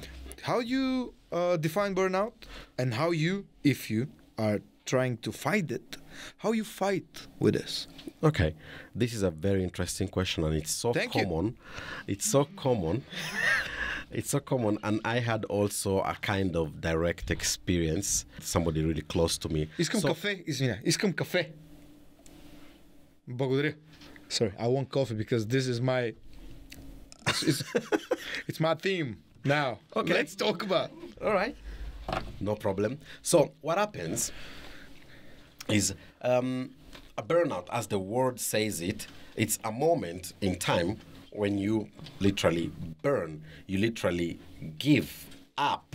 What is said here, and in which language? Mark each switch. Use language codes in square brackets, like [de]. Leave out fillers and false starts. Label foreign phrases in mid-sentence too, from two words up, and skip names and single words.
[en] How you define burnout, and how you, if you are trying to fight it, how you fight with this? Okay, this is a very interesting question, and it's so common. It's so common. It's so common, and I had also a kind of direct experience. Somebody really close to me. [bg] Искам кафе, извиня. Искам кафе. Благодаря. [en] Sorry, I want coffee because this is my... It's my theme now. Okay. Let's talk about... All right. No problem. So what happens is a burnout, as the word says it, it's a moment in time when you literally burn, you literally give up.